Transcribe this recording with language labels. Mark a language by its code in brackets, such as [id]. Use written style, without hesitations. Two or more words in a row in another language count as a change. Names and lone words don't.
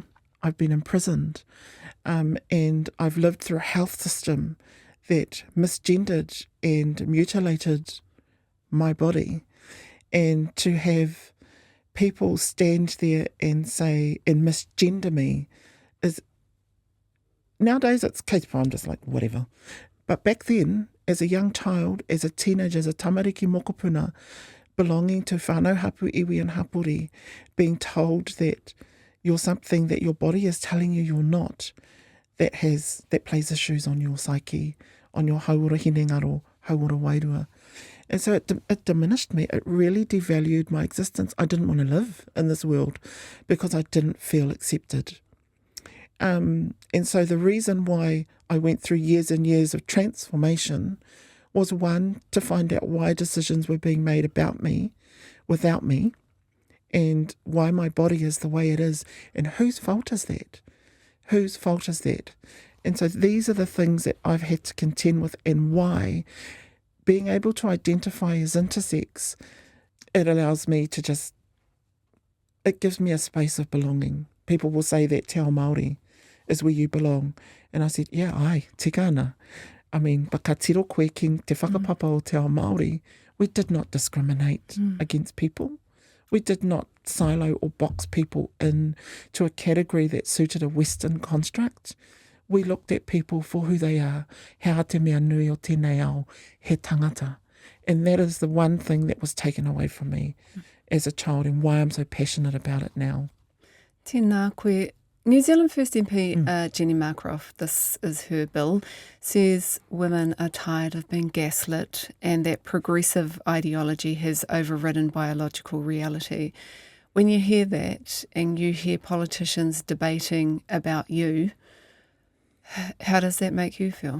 [en] I've been imprisoned, and I've lived through a health system that misgendered and mutilated my body, and to have people stand there and say and misgender me is, nowadays it's case I'm just like whatever, but back then as a young child, as a teenager, as a [mi] tamariki mokopuna, [en] belonging to [mi] whānau hapu iwi [en] and hapuri, being told that you're something that your body is telling you you're not, that plays issues on your psyche, on your [mi] hauora hinengaro, hauora wairua. [en] And so it diminished me. It really devalued my existence. I didn't want to live in this world because I didn't feel accepted. And so the reason why I went through years and years of transformation was, one, to find out why decisions were being made about me, without me, and why my body is the way it is, and whose fault is that? Whose fault is that? And so these are the things that I've had to contend with, and why being able to identify as intersex, it allows me to just, it gives me a space of belonging. People will say that [mi] te ao Māori [en] is where you belong. And I said, yeah, [mi] ai, tika ana. [en] I mean, [mi] ka tiro koe ki te whakapapa o te ao Māori, [en] we did not discriminate against people. We did not silo or box people into a category that suited a Western construct. We looked at people for who they are. [mi] Hea te mea nui o tēnei ao, he tangata. [en] And that is the one thing that was taken away from me as a child, and why I'm so passionate about it now. [mi] Tēnā koe. [en] New Zealand First MP Jenny Markroft, this is her bill, says women are tired of being gaslit and that progressive ideology has overridden biological reality. When you hear that and you hear politicians debating about you, how does that make you feel?